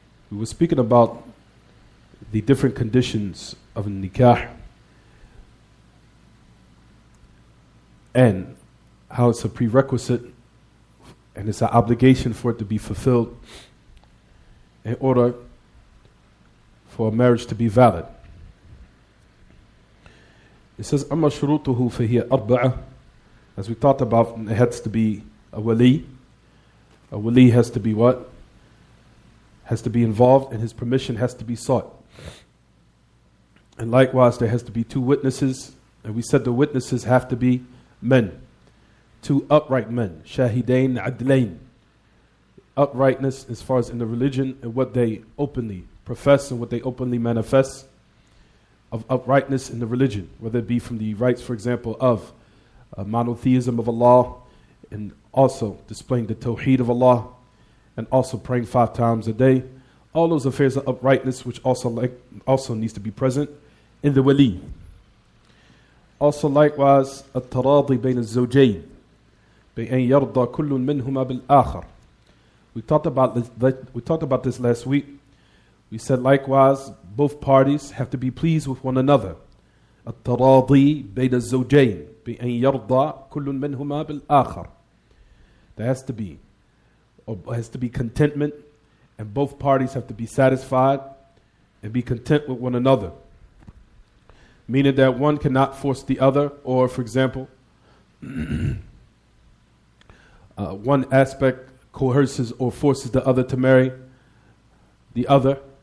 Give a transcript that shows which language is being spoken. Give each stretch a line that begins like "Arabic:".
English: We were speaking about the different conditions of nikah and how it's a prerequisite and it's an obligation for it to be fulfilled in order for a marriage to be valid. It says,
Arabic: أَمَّا شُرُوطُهُ فَهِيَ أَرْبَعَةٌ.
English: As we talked about, it has to be a wali. A wali has to be what? Has to be involved and his permission has to be sought. And likewise, there has to be two witnesses. And we said the witnesses have to be men. Two upright men. Shahidain adlain. Uprightness as far as in the religion and what they openly profess and what they openly manifest of uprightness in the religion. Whether it be from the rights, for example, of monotheism of Allah and also displaying the tawheed of Allah and also praying 5 times a day. All those affairs of uprightness which also needs to be present in the wali. Also likewise,
Arabic: التراضي بين الزوجين بأن يرضى كل منهما بالآخر.
English: We talked about this last week. We said likewise, both parties have to be pleased with one another.
Arabic: التراضي بين الزوجين بأن يرضى كل منهما بالآخر.
English: There has to be contentment, and both parties have to be satisfied and be content with one another. Meaning that one cannot force the other, or for example, one aspect coerces or forces the other to marry the other.